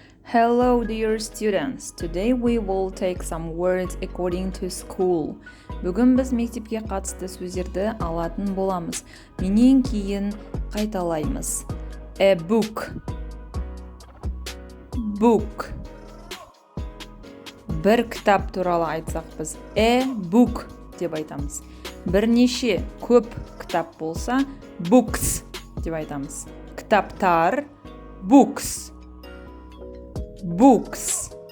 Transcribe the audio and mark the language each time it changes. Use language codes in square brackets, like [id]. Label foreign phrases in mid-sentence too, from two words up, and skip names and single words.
[en] Hello dear students, today we will take some words according to school. [kk] Бүгін біз мектепке қатысты сөздерді алатын боламыз. Менен кейін қайталаймыз. A book. Book. Бір кітап туралы айтсақ біз [en] a book [kk] деп айтамыз. Бірнеше көп кітап болса books деп айтамыз. [en] Кітаптар books. Books.